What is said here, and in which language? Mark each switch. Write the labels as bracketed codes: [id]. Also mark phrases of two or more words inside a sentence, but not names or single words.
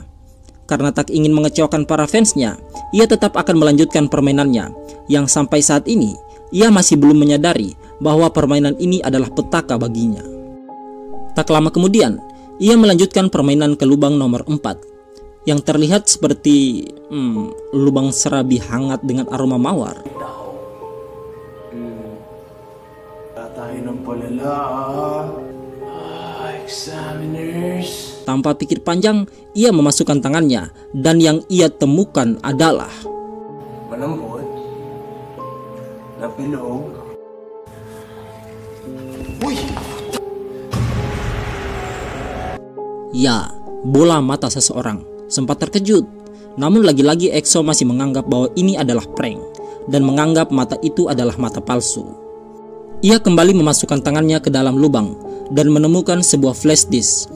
[id] Karena tak ingin mengecewakan para fansnya, ia tetap akan melanjutkan permainannya, yang sampai saat ini ia masih belum menyadari bahwa permainan ini adalah petaka baginya. Tak lama kemudian, ia melanjutkan permainan ke lubang nomor 4, yang terlihat seperti lubang serabi hangat dengan aroma mawar. [tl] Tayo ng palala. Examiners. [id] Tanpa pikir panjang, ia memasukkan tangannya dan yang ia temukan adalah [tl] Malambot. Napilog. Uy! [id] ya, bola mata seseorang. Sempat terkejut, namun lagi-lagi EXO masih menganggap bahwa ini adalah prank dan menganggap mata itu adalah mata palsu. Ia kembali memasukkan tangannya ke dalam lubang dan menemukan sebuah flash disk.